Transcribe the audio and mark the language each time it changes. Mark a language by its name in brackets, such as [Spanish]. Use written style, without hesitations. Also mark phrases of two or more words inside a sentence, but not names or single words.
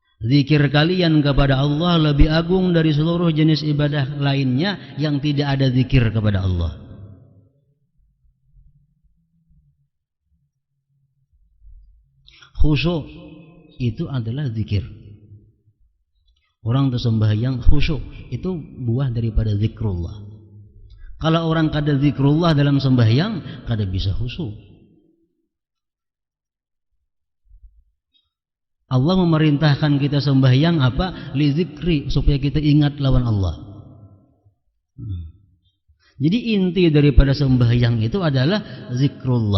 [Indonesian] Zikir kalian kepada Allah lebih agung dari seluruh jenis ibadah lainnya yang tidak ada zikir kepada Allah. Khusyuk itu adalah zikir. Orang sembahyang khusyuk itu buah daripada zikrullah. Kalau orang kada zikrullah dalam sembahyang, kada bisa khusyuk. Allah memerintahkan kita sembahyang apa? [Arabic] Li zikri, [Indonesian] supaya kita ingat lawan Allah. Jadi inti daripada sembahyang itu adalah zikrullah.